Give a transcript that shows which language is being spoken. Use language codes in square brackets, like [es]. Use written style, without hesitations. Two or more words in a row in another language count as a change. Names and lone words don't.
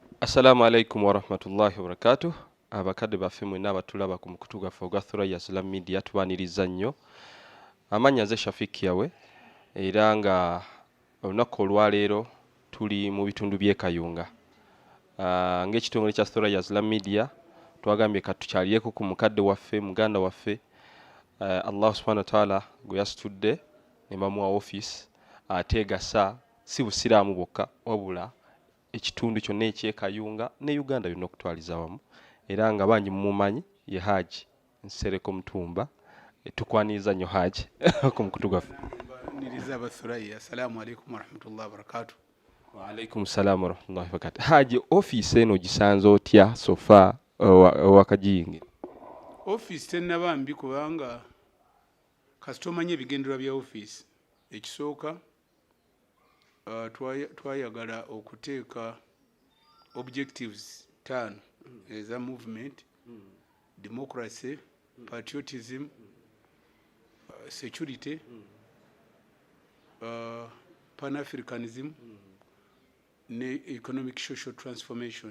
[ar] السلام عليكم ورحمة الله وبركاته. [lg] Abakadde baffe mwenna abatulaba ku mukutu gwaffe ogwa Thurayya Islam Media tubaniriza nnyo. Amanya nze Shafik yawe era nga olunaku olwaleero tuli mu bitundu by'e Kayunga. Ng'ekitongole kya Thurayya Islam Media twagambye katukyalireko ku mukadde waffe muganda waffe [ar] الله سبحانه وتعالى [lg] gwe yasitudde ne bamuwa office ateegasa si busiraamu bwokka wabula ekitundu kyonna eky'e Kayunga ne Uganda yonna okutwaliza wamu era nga bangi mumumanyi ye Hajj Nsereko Mutumba tukwaniriza nnyo Hajj ku mukutu gwaffe. Niriza Thurayya. [ar] السلام عليكم ورحمة الله وبركاته. وعليكم السلام ورحمة الله وبركاته. [lg] Hajj office eno gisanze otya sofa wakajiyingira? Office tennaba mbi kubanga kasita omanye ebigendererwa bya office ekisooka twayagala okuteeka objectives 5 eza [en] movement, democracy, patriotism, security, pan-Africanism [lg] ne [en] economic social transformation.